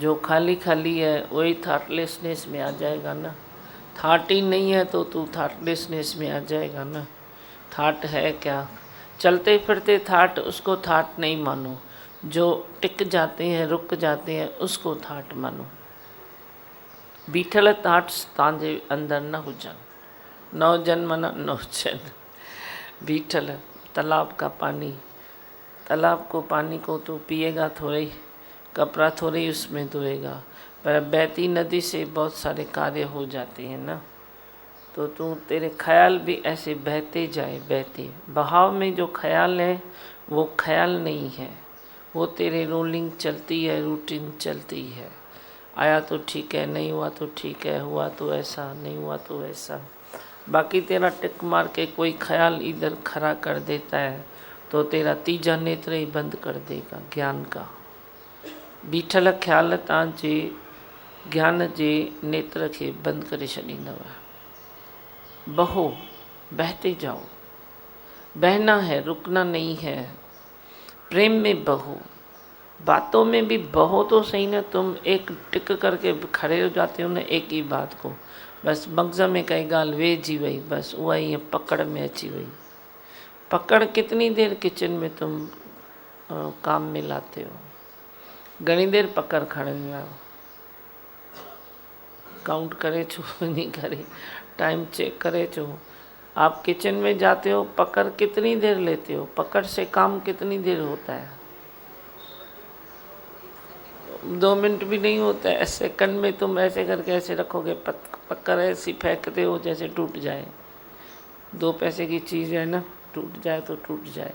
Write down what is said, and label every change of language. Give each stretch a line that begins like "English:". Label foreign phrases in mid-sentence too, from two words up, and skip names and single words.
Hindi: जो खाली खाली है वही थॉटलेसनेस में आ जाएगा ना। थाट ही नहीं है तो तू थॉटलेसनेस में आ जाएगा ना। थाट है क्या? चलते फिरते थाट, उसको थाट नहीं मानो। जो टिक जाते हैं, रुक जाते हैं, उसको थाट मानो।
Sindhi: बीठल थाट तव्हांजे अंदर न हुजनि, न हुजनि माना न हुजनि।
Hindi: बीठल तालाब का पानी, तालाब को पानी को तो पिएगा थोड़े ही, कपड़ा थोड़े ही उसमें धोएगा, पर बहती नदी से बहुत सारे कार्य हो जाते हैं ना। तो तू तेरे ख्याल भी ऐसे बहते जाए, बहते। बहाव में जो ख्याल है वो ख्याल नहीं है, वो तेरे रोलिंग चलती है, रूटीन चलती है। आया तो ठीक है, नहीं हुआ तो ठीक है, हुआ तो ऐसा, नहीं हुआ तो ऐसा। बाकी तेरा टिक मार के कोई ख्याल इधर खड़ा कर देता है तो तेरा तीजा नेत्र ही बंद कर देगा ज्ञान का।
Sindhi: बीठल ख्याल तव्हांजे ज्ञान जे नेत्र के बंद करे छॾींदव।
Hindi: बहो, बहते जाओ। बहना है, रुकना नहीं है। प्रेम में बहो, बातों में भी बहो तो सही ना। तुम एक टिक करके खड़े हो जाते हो ना एक ही बात को, बस
Sindhi: मग़ज़ में कई ॻाल्हि वेहिजी वई, बस उहा ईअं पकड़ में अची वई।
Hindi: पकड़ कितनी देर किचन में तुम काम में लाते हो?
Sindhi: घणी देर पकड़ खणंदा आहियो? काउंट करे छो वञी करे,
English: time check
Sindhi: करे छो।
Hindi: आप किचन में जाते हो, पकड़ कितनी देर लेते हो? पकड़ से काम कितनी देर होता है? 2 मिनट भी नहीं होता है, सेकंड में तुम ऐसे करके ऐसे रखोगे, पक्कर ऐसी फेंकते हो जैसे टूट जाए। 2 पैसे की चीज़ है ना, टूट जाए तो टूट जाए।